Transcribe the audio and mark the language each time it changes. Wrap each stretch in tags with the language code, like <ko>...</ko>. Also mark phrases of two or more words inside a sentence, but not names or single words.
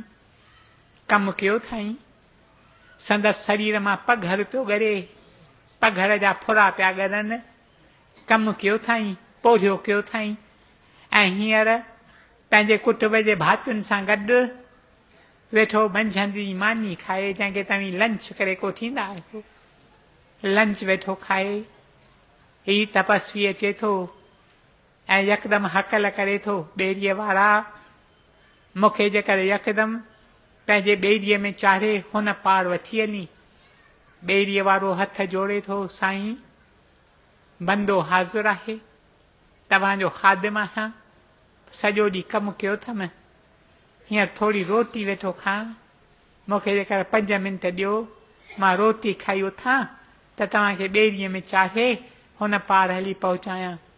<sd>कमु कयो अथई, संदसि शरीर मां पघर पियो ॻरे, पघर जा फुरा पिया ॻरनि। कमु कयो अथई, पोढ़ियो कयो अथई, ऐं हींअर पंहिंजे कुटुंब जे भातियुनि सां गॾु वेठो मंझंदि जी मानी खाए, जंहिंखे तव्हीं लंच करे को थींदा आहियो। लंच वेठो खाए, ही तपस्वी अचे थो ऐं यकदमि हकल करे थो, ॿेड़ीअ वारा मूंखे जेकर यकदमि पंहिंजे ॿेड़ीअ में चाढ़े हुन पार वठी वञी। ॿेड़ीअ वारो हथ जोड़े थो, साईं बंदो हाज़ुर आहे, तव्हांजो ख़ादिम आहियां, सॼो ॾींहुं कमु कयो अथमि, हींअर थोरी रोटी वेठो खां, मूंखे जेकर 5 मिंट ॾियो, मां रोटी खाई उथां त तव्हांखे ॿेड़ीअ में चाढ़े हुन पार हली पहुचायां।</sd>